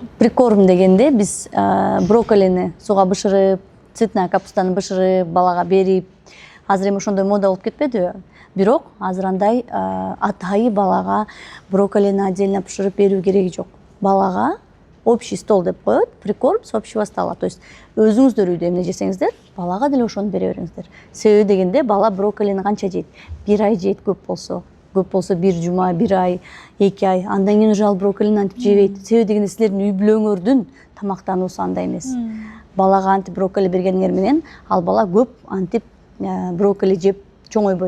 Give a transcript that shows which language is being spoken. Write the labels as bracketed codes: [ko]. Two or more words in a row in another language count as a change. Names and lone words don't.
[ky] Прикорм дегенде биз брокколини сууга бышырып, [ru] цветная капустаны [ky] бышырып балага берип, азыр эми ошондой мода болуп кетпедиби? Бирок азыр андай атайы балага брокколини отдельно бышырып берүү кереги жок. Балага [ru] общий стол [ky] деп коет, [ru] прикорм с общего стола. То есть [ky] өзүңүздөр үйдө эмне жесеңиздер, балага деле ошону бере бериңиздер. Себеби дегенде бала брокколини канча жейт? 1 ай жейт көп болсо 1 жума, 1 ай, 2 ай. Андан кийин уже ал брокколини антип жебейт. Себеби дегенде силердин үй бүлөңөрдүн тамактануусу андай эмес. Балага антип брокколи бергениңер менен ал бала көп антип брокколи жеп чоңойбойт.